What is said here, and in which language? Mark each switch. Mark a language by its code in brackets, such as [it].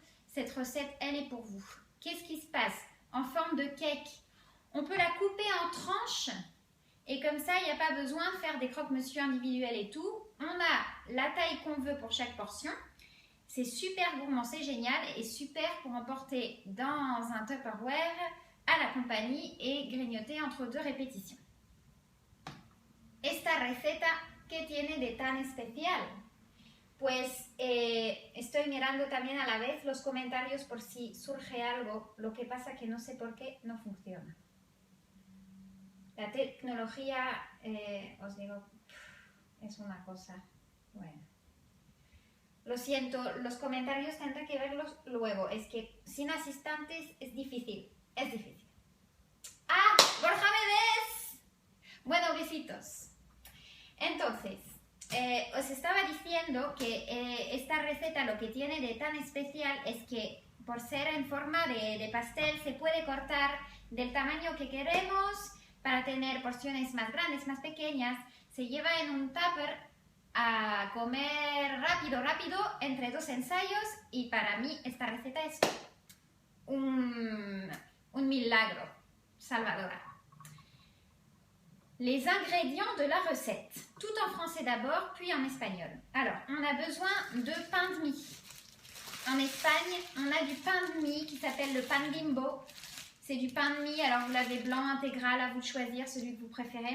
[fr] Cette recette, elle est pour vous. Qu'est-ce qui se passe? En forme de cake, on peut la couper en tranches et comme ça, il n'y a pas besoin de faire des croque-monsieur individuels et tout. On a la taille qu'on veut pour chaque portion. C'est super gourmand, c'est génial et super pour emporter dans un Tupperware à la compagnie et grignoter entre deux répétitions. [es] Esta receta, ¿qué tiene de tan especial? Pues estoy mirando también a la vez los comentarios por si surge algo, lo que pasa que no sé por qué no funciona. La tecnología, os digo, es una cosa, bueno. Lo siento, los comentarios tendré que verlos luego, es que sin asistentes es difícil, ¡Ah! ¡Borja me ves! Bueno, besitos. Entonces, os estaba diciendo que esta receta lo que tiene de tan especial es que por ser en forma de pastel se puede cortar del tamaño que queremos para tener porciones más grandes, más pequeñas. Se lleva en un tupper a comer rápido entre dos ensayos y para mí esta receta es un milagro salvador. [fr] Les ingrédients de la recette, tout en français d'abord, puis en espagnol. Alors, on a besoin de pain de mie. En Espagne, on a du pain de mie qui s'appelle le pan bimbo. C'est du pain de mie, alors vous l'avez blanc intégral, à vous de choisir celui que vous préférez.